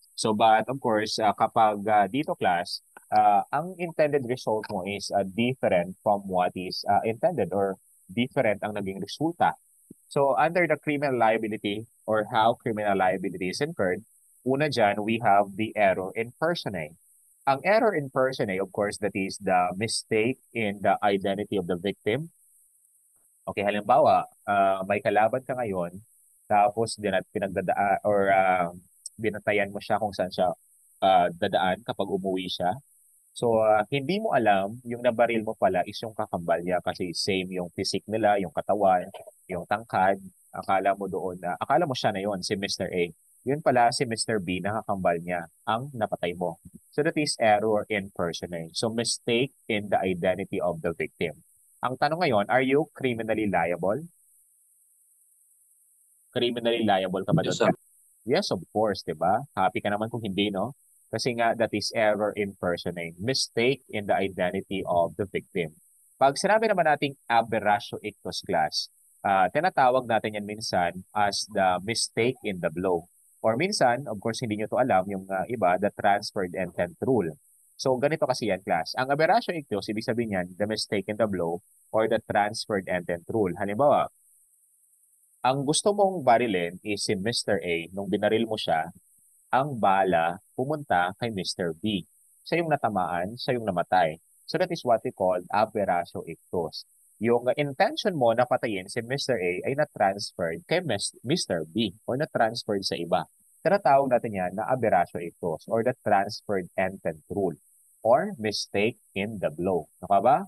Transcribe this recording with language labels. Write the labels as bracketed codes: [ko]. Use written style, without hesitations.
[en] So but of course, kapag dito class, ang intended result mo is different from what is intended or different ang naging resulta. So under the criminal liability or how criminal liability is incurred, una dyan, we have the error in personae. Ang error in personae, of course, that is the mistake in the identity of the victim. [tl] Okay, halimbawa, may kalaban ka ngayon, tapos pinagdadaan or binatayan mo siya kung saan siya dadaan kapag umuwi siya. So, hindi mo alam, yung nabaril mo pala is yung kakambal niya kasi same yung physique nila, yung katawan, yung tangkad. Akala mo doon na, akala mo siya na yon si Mr. A. Yun pala si Mr. B, nakakambal niya ang napatay mo. [en] So that is error in personae. So mistake in the identity of the victim. Ang tanong ngayon, are you criminally liable? Criminally liable ka ba Yes, [tl] doon? [en] sir. Yes, of course, 'di ba? Happy ka naman kung hindi, no? Kasi nga that is error in personae, mistake in the identity of the victim. [tl] Pag sinabi naman nating aberratio ictus class, tinatawag natin yan minsan as the mistake in the blow. Or minsan, of course, hindi nyo to alam, yung iba, the transferred intent rule. [en] So, ganito kasi yan, class. Ang aberratio ictus, ibig sabihin yan, the mistake in the blow or the transferred intent rule. [tl] Halimbawa, ang gusto mong barilin is si Mr. A. Nung binaril mo siya, ang bala pumunta kay Mr. B. Siya yung natamaan, siya yung namatay. [en] So that is what we call aberratio ictus. [tl] Yung intention mo na patayin si Mr. A ay na-transferred kay Mr. B or na-transferred sa iba. Tinatawag natin yan na aberratio ictus or the transferred intent rule or mistake in the blow. Naka ba?